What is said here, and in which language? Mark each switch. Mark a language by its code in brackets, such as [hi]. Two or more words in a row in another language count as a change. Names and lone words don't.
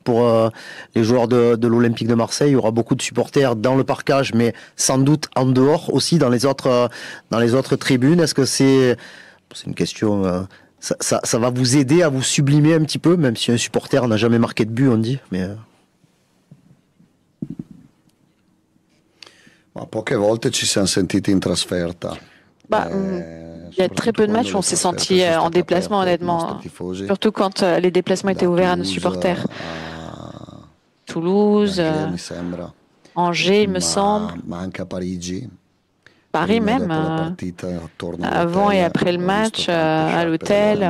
[fr] Pour les joueurs de l'Olympique de Marseille, il y aura beaucoup de supporters dans le parcage, mais sans doute en dehors aussi, dans les autres tribunes. Est-ce que c'est une question... ça va vous aider à vous sublimer un petit peu, même si un supporter n'a jamais marqué de but, on dit, mais... [it] Poche volte ci siamo sentiti in trasferta. [fr] Il y a très peu de matchs où on s'est senti en déplacement, honnêtement. Surtout quand les déplacements étaient ouverts à nos supporters. Toulouse, Angers, il me semble. Paris même, avant et après le match, à l'hôtel.